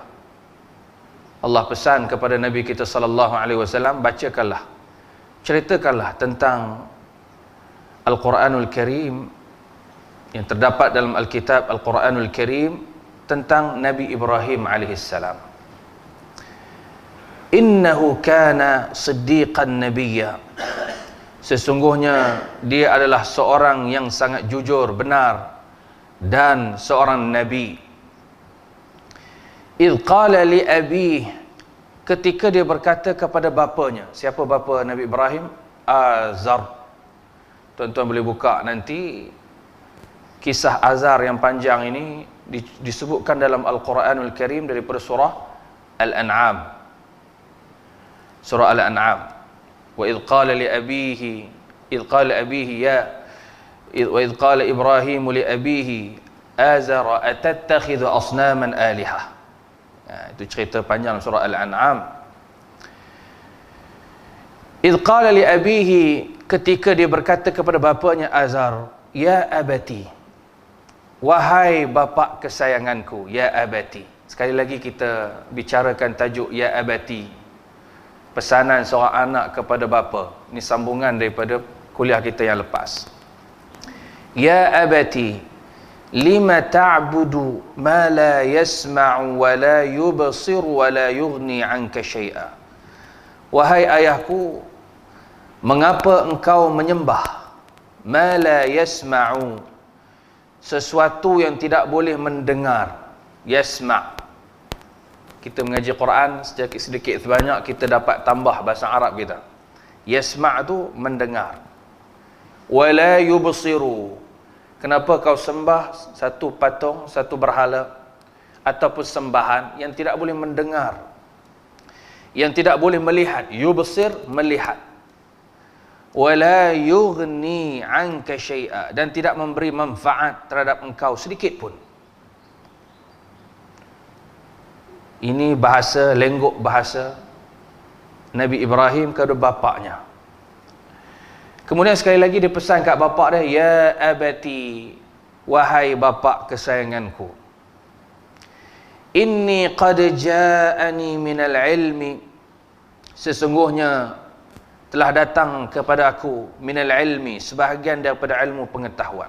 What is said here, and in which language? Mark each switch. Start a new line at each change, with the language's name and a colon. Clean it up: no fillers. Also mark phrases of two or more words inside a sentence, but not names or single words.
Malay: Allah pesan kepada Nabi kita
Arabic: صلى الله عليه وسلم,
Malay: bacakanlah, ceritakanlah tentang
Arabic: القرآن الكريم
Malay: yang terdapat dalam Alkitab
Arabic: القرآن الكريم
Malay: tentang Nabi Ibrahim alaihissalam.
Arabic: إنه كان صديقا نبيا,
Malay: sesungguhnya dia adalah seorang yang sangat jujur, benar, dan seorang nabi.
Arabic: إذ قال لأبيه,
Malay: ketika dia berkata kepada bapanya. Siapa bapa Nabi Ibrahim? Azar. Tuan-tuan boleh buka nanti kisah Azar yang panjang ini disebutkan dalam
Arabic: القرآن الكريم
Malay: daripada surah Al-An'am.
Arabic: Surah Al-An'am. وإذ قال لأبيه، إذ قال أبيه يا وإذ قال إبراهيم لأبيه آزر أتتخذ أصناما آلهة.
Malay: Itu cerita panjang surah Al-An'am.
Arabic: إذ قال لأبيه,
Malay: ketika dia berkata kepada bapanya Azar,
Arabic: يا أبت,
Malay: wahai bapa kesayanganku,
Arabic: يا أبت.
Malay: Sekali lagi kita bicarakan tajuk
Arabic: يا أبت,
Malay: pesanan seorang anak kepada bapa. Ini sambungan daripada kuliah kita yang lepas.
Arabic: يا أبت لم تعبد ما لا يسمع ولا يبصر ولا يغني عنك شيئا.
Malay: Wahai ayahku, mengapa engkau menyembah
Arabic: ما لا يسمع,
Malay: sesuatu yang tidak boleh mendengar. Yasma', kita mengaji Quran sedikit sebanyak kita dapat tambah bahasa Arab kita. Yasma' tu mendengar.
Arabic: ولا يبصر,
Malay: kenapa kau sembah satu patung, satu berhala ataupun sembahan yang tidak boleh mendengar, yang tidak boleh melihat. Yubsir, melihat.
Arabic: ولا يغني عنك شيئا,
Malay: dan tidak memberi manfaat terhadap engkau sedikit pun. Ini bahasa, lenggok bahasa Nabi Ibrahim kepada bapaknya. Kemudian sekali lagi dia pesan kat bapak dia,
Arabic: يا أبت,
Malay: wahai bapa kesayanganku,
Arabic: إني قد جاءني من العلم,
Malay: sesungguhnya telah datang kepada aku
Arabic: من العلم,
Malay: sebahagian daripada ilmu pengetahuan.